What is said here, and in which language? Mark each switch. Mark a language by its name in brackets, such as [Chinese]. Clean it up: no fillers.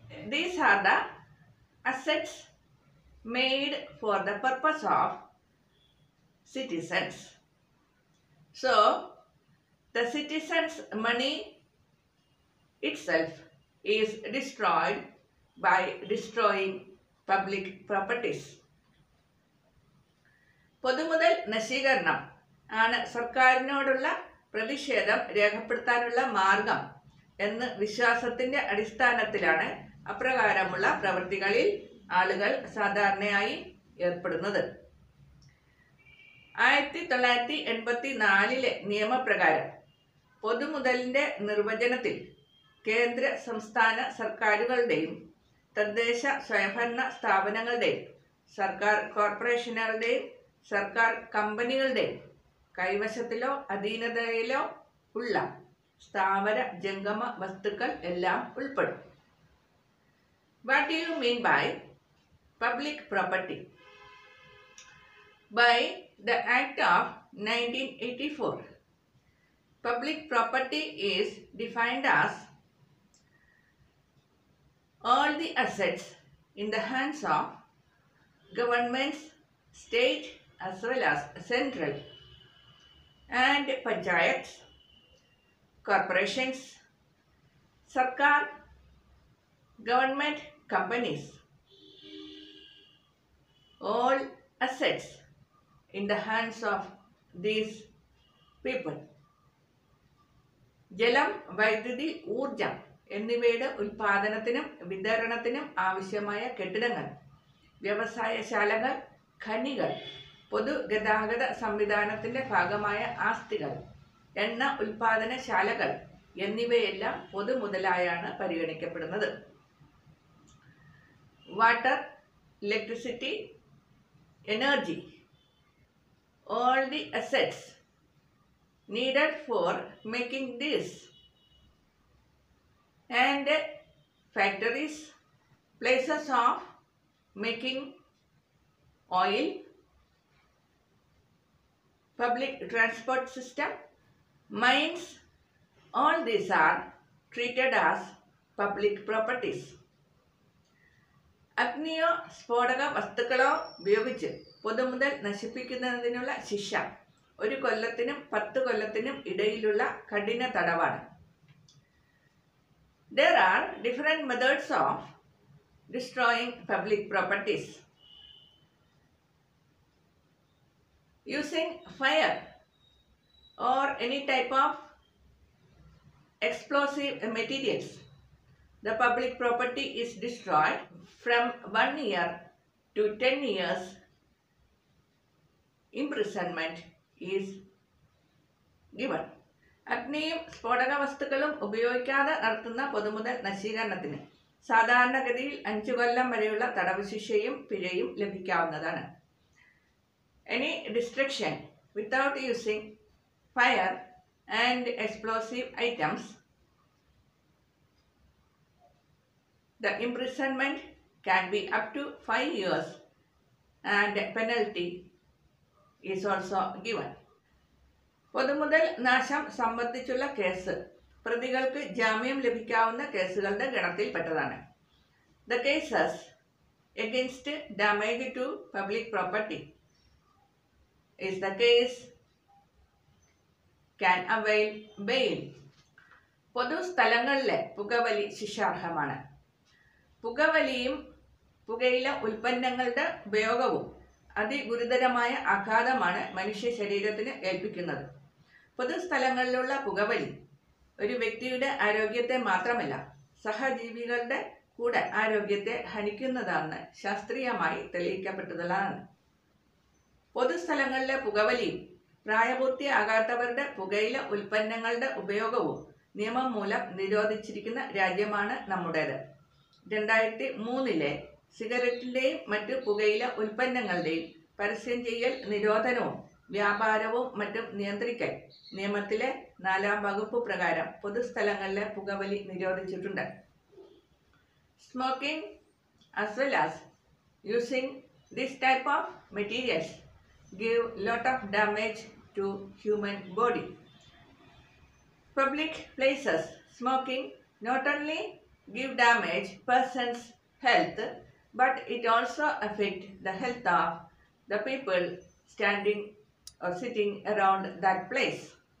[English] These are the assets made for the purpose of citizens. So, the citizens' money itself is destroyed by destroying public properties. [Malayalam] പൊതുമുതൽ നശീകരണം ആണ് സർക്കാരിനോടുള്ള പ്രതിഷേധം രേഖപ്പെടുത്താനുള്ള മാർഗം എന്ന വിശ്വാസത്തിന്റെ അടിസ്ഥാനത്തിലാണ് അപ്രകാരമുള്ള പ്രവൃത്തികളിൽ ആളുകൾ സാധാരണയായി ഏർപ്പെടുന്നത്. 1984 നിയമപ്രകാരം പൊതുമുതലിന്റെ നിർവചനത്തിൽ കേന്ദ്ര സംസ്ഥാന സർക്കാരുകളുടെയും തദ്ദേശ സ്വയംഭരണ സ്ഥാപനങ്ങളുടെയും സർക്കാർ കോർപ്പറേഷനുകളുടെയും സർക്കാർ കമ്പനികളുടെയും കൈവശത്തിലോ അധീനതയിലോ ഉള്ള സ്ഥാവര ജംഗമ വസ്തുക്കൾ എല്ലാം ഉൾപ്പെടും. [English] What do you mean by public property? By the Act of 1984, public property is defined as all the assets in the hands of governments, state as well as central, and panchayats, corporations, sarkar, government companies. All assets in the hands of these people. [Malayalam] ജലം, വൈദ്യുതി, ഊർജം എന്നിവയുടെ ഉൽപാദനത്തിനും വിതരണത്തിനും ആവശ്യമായ കെട്ടിടങ്ങൾ, വ്യവസായശാലകൾ, ഖനികൾ, പൊതുഗതാഗത സംവിധാനത്തിന്റെ ഭാഗമായ ആസ്തികൾ, എണ്ണ ഉൽപാദനശാലകൾ എന്നിവയെല്ലാം പൊതുമുതലായാണ് പരിഗണിക്കപ്പെടുന്നത്. [English] Water, electricity, energy, all the assets needed for making this, and factories, places of making oil, public transport system, mines, all these are treated as public properties. [Malayalam] അഗ്നിയോ സ്ഫോടക വസ്തുക്കളോ ഉപയോഗിച്ച് പൊതുമുതൽ നശിപ്പിക്കുന്നതിനുള്ള ശിക്ഷ 1 കൊല്ലത്തിനും 10 കൊല്ലത്തിനും ഇടയിലുള്ള കഠിന തടവാണ്. [English] There are different methods of destroying public properties. Using fire or any type of explosive materials, the public property is destroyed. From 1 year to 10 years imprisonment is given. [Malayalam] അഗ്നിയും സ്ഫോടക വസ്തുക്കളും ഉപയോഗിക്കാതെ നടത്തുന്ന പൊതുമുതൽ നശീകരണത്തിന് സാധാരണഗതിയിൽ 5 കൊല്ലം വരെയുള്ള തടവ് ശിക്ഷയും പിഴയും ലഭിക്കാവുന്നതാണ്. [English] Any destruction without using fire and explosive items, the imprisonment can be up to 5 years and penalty is also given. [Malayalam] പൊതുമുതൽ നാശം സംബന്ധിച്ചുള്ള കേസ് പ്രതികൾക്ക് ജാമ്യം ലഭിക്കാവുന്ന കേസുകളുടെ ഗണത്തിൽപ്പെട്ടതാണ്. [English] The cases against damage to public property is the case can avail bail. [Malayalam] പൊതുസ്ഥലങ്ങളിലെ പുകവലി ശിക്ഷാർഹമാണ്. പുകവലിയും പുകയില ഉൽപ്പന്നങ്ങളുടെ ഉപയോഗവും അതിഗുരുതരമായ ആഘാതമാണ് മനുഷ്യ ശരീരത്തിന് ഏൽപ്പിക്കുന്നത്. പൊതുസ്ഥലങ്ങളിലുള്ള പുകവലി ഒരു വ്യക്തിയുടെ ആരോഗ്യത്തെ മാത്രമല്ല സഹജീവികളുടെ കൂടെ ആരോഗ്യത്തെ ഹനിക്കുന്നതാണെന്ന് ശാസ്ത്രീയമായി തെളിയിക്കപ്പെട്ടതാണ്. പൊതുസ്ഥലങ്ങളിലെ പുകവലിയും പ്രായപൂർത്തിയാകാത്തവരുടെ പുകയില ഉൽപ്പന്നങ്ങളുടെ ഉപയോഗവും നിയമം മൂലം നിരോധിച്ചിരിക്കുന്ന രാജ്യമാണ് നമ്മുടേത്. 2003 സിഗരറ്റിന്റെയും മറ്റു പുകയില ഉൽപ്പന്നങ്ങളുടെയും പരസ്യം ചെയ്യൽ നിരോധനവും വ്യാപാരവും മറ്റും നിയന്ത്രിക്കൽ നിയമത്തിലെ 4-ാം വകുപ്പ് പ്രകാരം പൊതുസ്ഥലങ്ങളിലെ പുകവലി നിരോധിച്ചിട്ടുണ്ട്. [English] Smoking as well as using this type of materials give lot of damage to human body. Public places smoking not only give damage person's health, but it also affect the health of the people standing or sitting around that place.